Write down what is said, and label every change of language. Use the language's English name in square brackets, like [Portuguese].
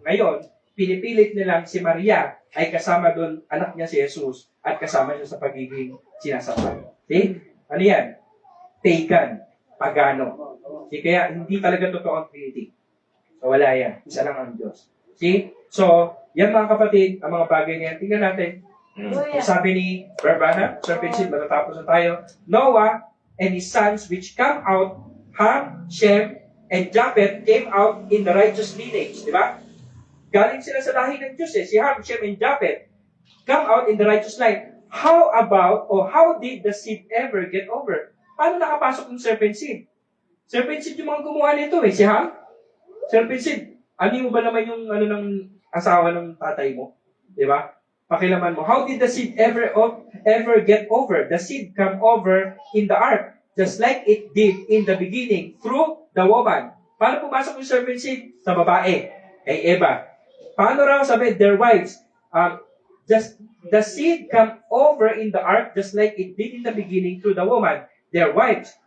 [Filipino] Ngayon, pinipilit nilang si Maria ay kasama doon, anak niya si Jesus, at kasama siya sa pagiging sinasamba. See? Ano yan? Pagan. Pagano. See? Kaya hindi talaga totoo ang Trinity. So wala yan. Isa lang ang Diyos. See? So, yan mga kapatid, ang mga bagay na yan. Tingnan natin. Sabi ni Barbana, Serpent Seed, matatapos na tayo. [English] Noah and his sons which come out, Ham, Shem, and Japheth came out in the righteous lineage. [Filipino] Di ba? Galing sila sa lahi ng Diyos eh. [English] Si Ham, Shem, and Japheth come out in the righteous line. How did the seed ever get over? [Filipino] Paano nakapasok yung serpent seed? Serpent seed yung mga gumawa nito eh. Si Ham? Serpent seed. Ano mo ba naman yung ng asawa ng tatay mo? Di ba? Pakilaman mo. [English] How did the seed ever get over? The seed come over in the ark, just like it did in the beginning, through the woman. [Filipino] Paano pumasok yung serpent seed? Sa babae. Kay Eva. Paano raw sabi? Their wives. [English] Just the seed come over in the ark, just like it did in the beginning through the woman. Their wives.